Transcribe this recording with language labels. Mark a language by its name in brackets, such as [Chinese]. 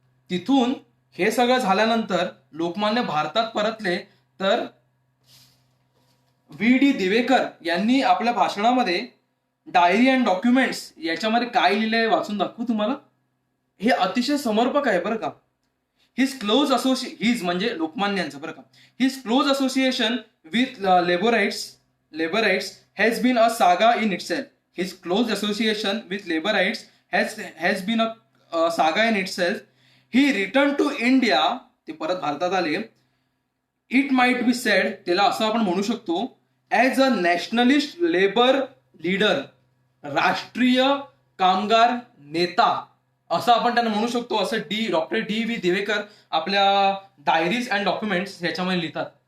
[Marathi] तिथून हे सगळं झाल्यानंतर लोकमान्य भारतात परतले, तर व्ही डी दिवेकर यांनी आपल्या भाषणामध्ये डायरी अँड डॉक्युमेंट्स याच्यामध्ये काय लिहिलंय वाचून दाखवू तुम्हाला. हे अतिशय समर्पक आहे बरं का. हिज म्हणजे लोकमान्यांचं बरं का. [English] His close association with labourites has been a saga in itself. His close association with laborites has been a saga in itself. He returned to India. [Marathi] ते परत भारतात आले. [English] It might be said, [Marathi] त्याला असं आपण म्हणू शकतो, [English] as a nationalist labor leader, [Marathi] राष्ट्रीय कामगार नेता असं आपण त्यांना म्हणू शकतो, असं डॉक्टर डी दिवेकर आपल्या डायरीज अँड डॉक्युमेंट्स ह्याच्यामध्ये लिहितात.